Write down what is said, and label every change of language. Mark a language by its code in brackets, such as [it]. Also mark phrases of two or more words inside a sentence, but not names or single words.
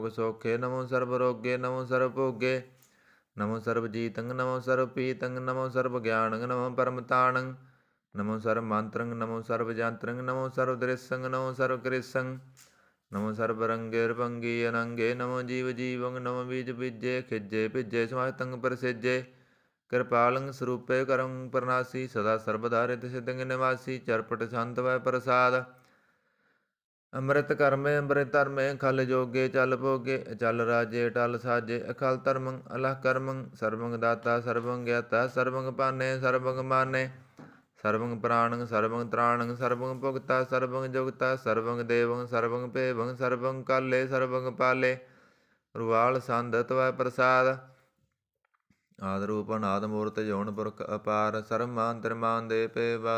[bra] सोखे नमो सर्वरोगे नमो सर्वभोगे नमो सर्वजीतं नमो सर्वपीतं नमो सर्वज्ञानं नमो परमताणं नमो सर्वमंत्रं नमो सर्वजंत्रं नमो सर्वदृश्यं नमो सर्वकृष्यं नमो सर्वरंगे अनंगे नमो जीव जीवं नमो बीज बीजे खिजे भिजे समाहितं प्रसिजे कृपालं स्वरूपे करं प्रनासी सदा सर्वधारित सिद्धं निवासी चरपट शांत वै प्रसाद ਅੰਮ੍ਰਿਤ ਕਰਮੇ ਅੰਮ੍ਰਿਤ ਧਰਮੇ ਖਲ ਜੋਗੇ ਚਲ ਭੋਗੇ ਚਲ ਰਾਜੇ ਟਲ ਸਾਜੇ ਅਖਲ ਧਰਮੰ ਅਲਹ ਕਰਮੰ ਸਰਬੰਗ ਦਾਤਾ ਸਰਬੰਗ ਗਿਆਤਾ ਸਰਬੰਗ ਪਾਨੇ ਸਰਬੰਗ ਮਾਨੇ ਸਰਬੰਗ ਪ੍ਰਾਣੰ ਸਰਬੰਗ ਤ੍ਰਾਣੰ ਸਰਬੰਗ ਭੁਗਤਾ ਸਰਬੰਗ ਜੁਗਤਾ ਸਰਬੰਗ ਦੇਵੰ ਸਰਬੰਗ ਭੇਵੰ ਸਰਬੰਗ ਕਾਲੇ ਸਰਬੰਗ ਪਾਲੇ ਰੁਵਾਲ ਸੰਧ ਤਵੈ ਪ੍ਰਸਾਦ ਆਦਿ ਰੂਪ ਅਨਾਦਿ ਮੂਰਤਿ ਜੋਨ ਪੁਰਖ ਅਪਾਰ ਸਰਬ ਮਾਨ ਤਿਰਮਾਨ ਦੇ ਪੇ ਬਾਦ